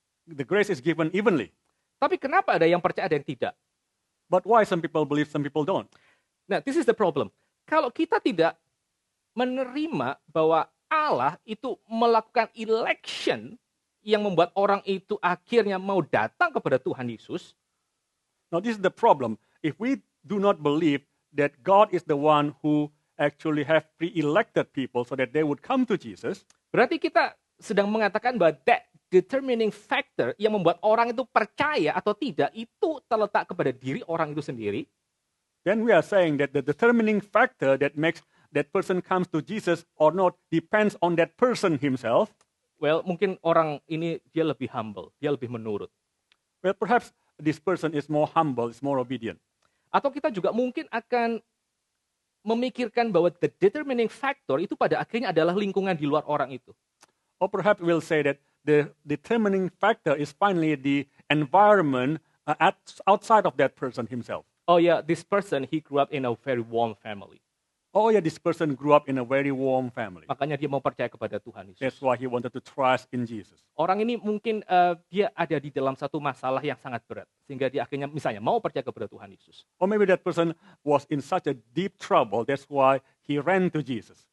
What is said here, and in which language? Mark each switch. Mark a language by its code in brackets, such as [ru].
[en] The grace is given evenly. [id] Tapi kenapa ada yang percaya, ada yang tidak? [en] But why some people believe, some people don't? Nah, this is the problem. [id] Kalau kita tidak menerima bahwa Allah itu melakukan election yang membuat orang itu akhirnya mau datang kepada Tuhan Yesus. [en] Now this is the problem. If we do not believe that God is the one who actually have pre-elected people so that they would come to Jesus, [id] berarti kita sedang mengatakan bahwa [en] that determining factor [id] yang membuat orang itu percaya atau tidak itu terletak kepada diri orang itu sendiri. [en] then we are saying that the determining factor that makes that person comes to Jesus or not depends on that person himself. [id] Well, mungkin orang ini dia lebih humble, dia lebih menurut. [en] Well, perhaps this person is more humble, is more obedient. [id] Atau kita juga mungkin akan memikirkan bahwa [en] the determining factor [id] itu pada akhirnya adalah lingkungan di luar orang itu. [en] Or perhaps we'll say that the determining factor is finally the environment outside of that person himself. Oh yeah, this person, he grew up in a very warm family. Oh yeah, this person grew up in a very warm family. [id] Makanya dia mau percaya kepada Tuhan Yesus. [en] That's why he wanted to trust in Jesus. [id] Orang ini mungkin dia ada di dalam satu masalah yang sangat berat. Sehingga dia akhirnya misalnya mau percaya kepada Tuhan Yesus. [en] Or maybe that person was in such a deep trouble, that's why he ran to Jesus.